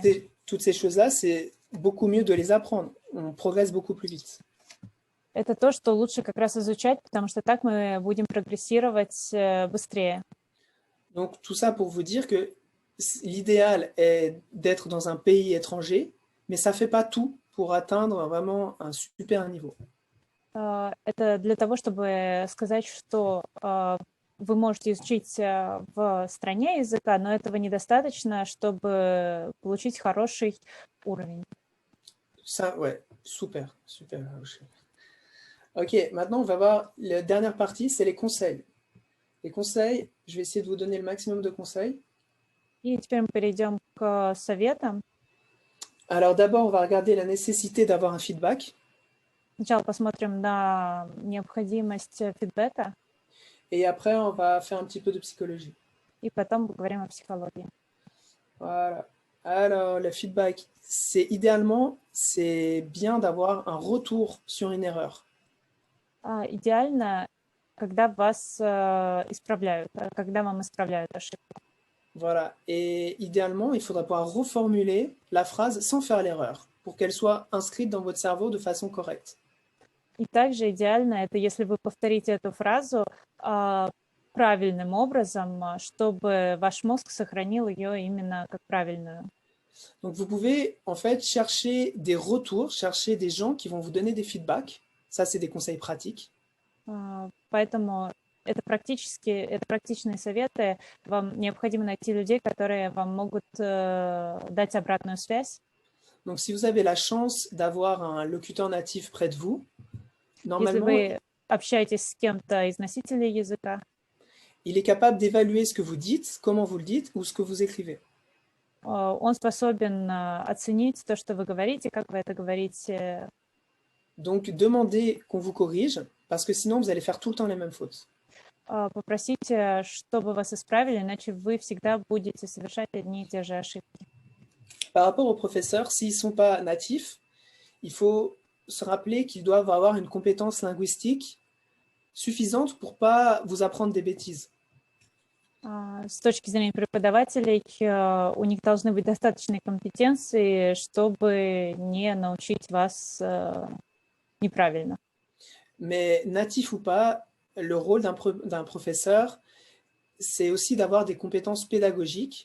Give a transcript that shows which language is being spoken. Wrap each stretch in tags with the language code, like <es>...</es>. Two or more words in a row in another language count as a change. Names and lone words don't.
<fr>toutes ces choses-là, c'est beaucoup mieux de les apprendre. On progresse beaucoup plus vite.</fr> <ru>Это то, что лучше как раз изучать, потому что так мы будем прогрессировать быстрее.</ru> <fr>Donc tout ça pour vous dire que l'idéal est d'être dans un pays étranger, mais ça ne fait pas tout pour atteindre vraiment un super niveau.</fr> <ru>Это для того, чтобы сказать, что вы можете изучить в стране языка, но этого недостаточно, чтобы получить хороший уровень.</ru> <fr>Ça, ouais, super, super. Ok, maintenant on va voir la dernière partie, c'est les conseils. Les conseils, je vais essayer de vous donner le maximum de conseils.</fr> <ru>И теперь мы перейдем к советам.</ru> <fr>Alors d'abord, on va regarder la nécessité d'avoir un feedback.</fr> <ru>Сначала посмотрим на необходимость фидбэка,</ru> <fr>Et après, on va faire un petit peu de psychologie.</fr> <ru>и потом поговорим о психологии.</ru> <fr>Voilà. Alors, le feedback, idéalement, c'est bien d'avoir un retour sur une erreur.</fr> <ru>Идеально, когда вас исправляют, когда вам исправляют ошибку.</ru> <fr>Voilà. Et idéalement, il faudra pouvoir reformuler la phrase sans faire l'erreur, pour qu'elle soit inscrite dans votre cerveau de façon correcte.</fr> <ru>И также идеально это, если вы повторите эту фразу правильным образом, чтобы ваш мозг сохранил ее именно как правильную.</ru> <fr>Donc, vous pouvez en fait chercher des retours, chercher des gens qui vont vous donner des feedbacks. Ça, c'est des conseils pratiques.</fr> <ru>Поэтому это практичные советы. Вам необходимо найти людей, которые вам могут дать обратную связь.</ru> <fr>Donc, si vous avez la chance d'avoir un locuteur natif près de vous, normalement,</fr> <ru>общаетесь с кем-то из носителей языка,</ru> <fr>il est capable d'évaluer ce que vous dites, comment vous le dites ou ce que vous écrivez.</fr> <ru>он способен оценить то, что вы говорите, как вы это говорите.</ru> <fr>Donc, demandez qu'on vous corrige, parce que sinon, vous allez faire tout le temps les mêmes fautes.</fr> <ru>Попросите, чтобы вас исправили, иначе вы всегда будете совершать одни и те же ошибки.</ru> <fr>Par rapport aux professeurs, s'ils ne sont pas natifs, il faut se rappeler qu'ils doivent avoir une compétence linguistique suffisante pour ne pas vous apprendre des bêtises.</fr> <ru>С точки зрения преподавателей, у них должны быть достаточные компетенции, чтобы не научить вас неправильно.</ru> <fr>Mais natif ou pas, le rôle d'un professeur, c'est aussi d'avoir des compétences pédagogiques.</fr>